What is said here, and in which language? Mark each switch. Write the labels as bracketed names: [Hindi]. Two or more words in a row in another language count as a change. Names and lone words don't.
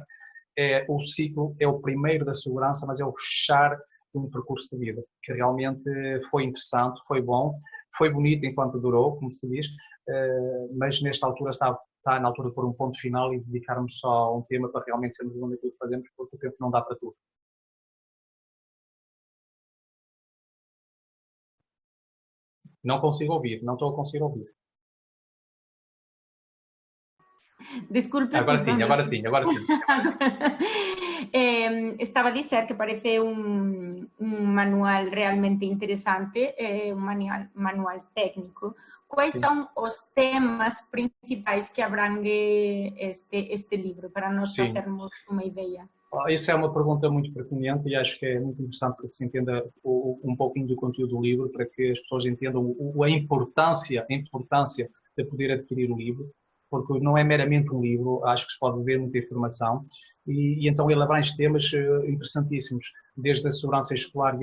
[Portuguese] O ciclo é o primeiro da segurança, mas é o fechar de um percurso de vida, que realmente foi interessante, foi bom, foi bonito enquanto durou, como se diz, mas nesta altura está na altura de pôr um ponto final e dedicarmos só a um tema para realmente sermos bons naquilo que fazemos, porque o tempo não dá para tudo. Não consigo ouvir, não estou a conseguir ouvir. Desculpe. Agora sim, agora sim, agora sim. [Galician] Estava a dizer que parece un manual realmente interesante, un manual técnico. Quais son os temas principais que abrangue este libro, [Portuguese] para nós fazermos uma ideia? Isso é uma pergunta muito pertinente e acho que é muito interessante para que se entenda um pouquinho do conteúdo do livro, para que as pessoas entendam a importância de poder adquirir o livro, porque não é meramente um livro, acho que se pode ver muita informação e então ele abrange temas interessantíssimos, desde a segurança escolar e